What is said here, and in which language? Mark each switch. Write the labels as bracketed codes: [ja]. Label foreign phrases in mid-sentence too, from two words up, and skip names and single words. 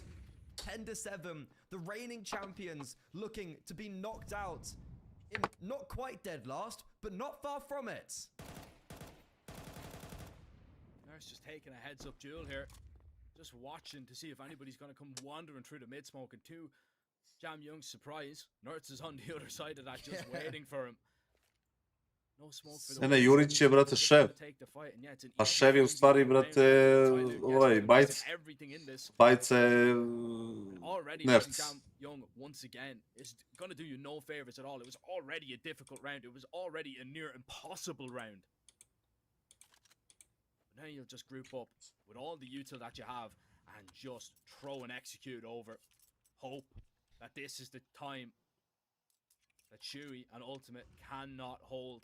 [en] 10-7, the reigning champions looking to be knocked out in not quite dead last, but not far from it. Nurse just taking a heads-up duel here. Just watching to see if anybody's going to come wandering through the mid-smoke, and to Jam Young's surprise, Nertz is on the other side of that, just waiting for him. No smoke for the [sr] Ne, Jurić je, brate, šef. A šef je u stvari, brate, Bajc. Bajca je Nertz. [en] Young, once again, is going to do you no favors at all. It was already a difficult round. It was already a near impossible round. But now you'll just group up with all the util that you have and just throw and execute over. Hope that this is the time that Chewy and Ultimate cannot hold.